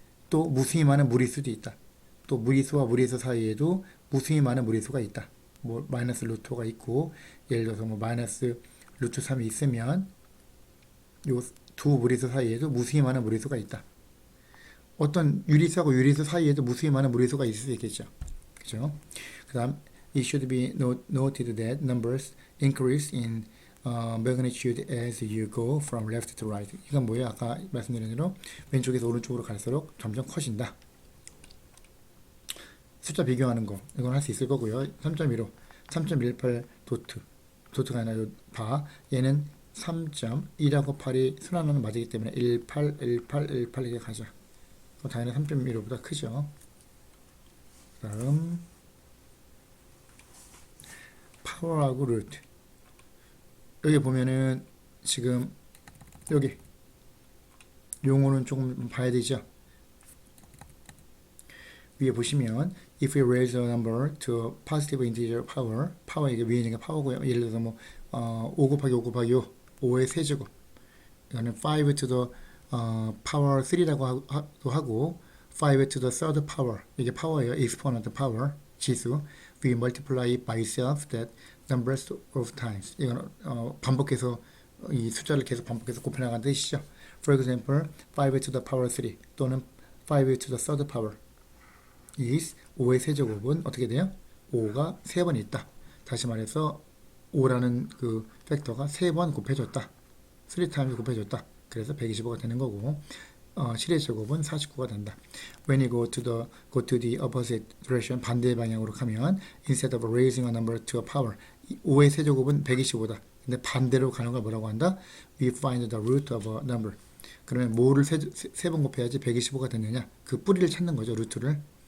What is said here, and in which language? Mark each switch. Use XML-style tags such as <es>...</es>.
<ko>또 무수히 많은 무리수도 있다. 또 무리수와 무리수 사이에도 무수히 많은 무리수가 있다. 뭐 마이너스 루트가 있고 예를 들어서 뭐 마이너스 루트 3이 있으면 요 두 무리수 사이에도 무수히 많은 무리수가 있다. 어떤 유리수하고 유리수 사이에도 무수히 많은 무리수가 있을 수 있겠죠. 그죠? 그 다음,</ko> <en>it should be noted that numbers increase in magnitude as you go from left to right.</en> <ko>이건 뭐예요? 아까 말씀드린 대로 왼쪽에서 오른쪽으로 갈수록 점점 커진다. 숫자 비교하는 거 이건 할 수 있을 거고요. 3.15, 3.18 도트가 아니라 바 얘는 3.2하고 8이 순환하는 맞이기 때문에 18, 18, 18 이렇게 가죠. 당연히 3.15보다 크죠. 다음 파워하고 루트. 여기 보면은 지금 여기 용어는 조금 봐야 되죠. 위에 보시면</ko> <en>if we raise a number to positive integer power</en> <ko>이게 위에 있는 게 파워고요. 예를 들어서 뭐 5 곱하기 5 곱하기 5 5의 세제곱 이거는</ko> <en>5 to the power 3</en> <ko>라고 하고</ko> <en>5 to the third power</en> <ko>이게 파워예요.</ko> <en>exponent power 지수 we multiply by itself that numbers of times</en> <ko>이건 반복해서 이 숫자를 계속 반복해서 곱해나가는 뜻이죠.</ko> <en>For example 5 to the power 3 또는 5 to the third power is</en> <ko>5의 세제곱은 어떻게 돼요? 5가 3번 있다. 다시 말해서 5라는 그 팩터가 3번 곱해줬다. 3 times 곱해줬다. 그래서 125가 되는 거고 7의 제곱은 49가 된다.</ko> <en>When you go to the opposite direction</en> <ko>반대 방향으로 가면</ko> <en>instead of raising a number to a power</en> <ko>5의 세제곱은 125다. 근데 반대로 가는 걸 뭐라고 한다?</ko> <en>We find the root of a number.</en> <ko>그러면 뭐를 세 번 곱해야지 125가 되느냐? 그 뿌리를 찾는 거죠. 루트를.</ko>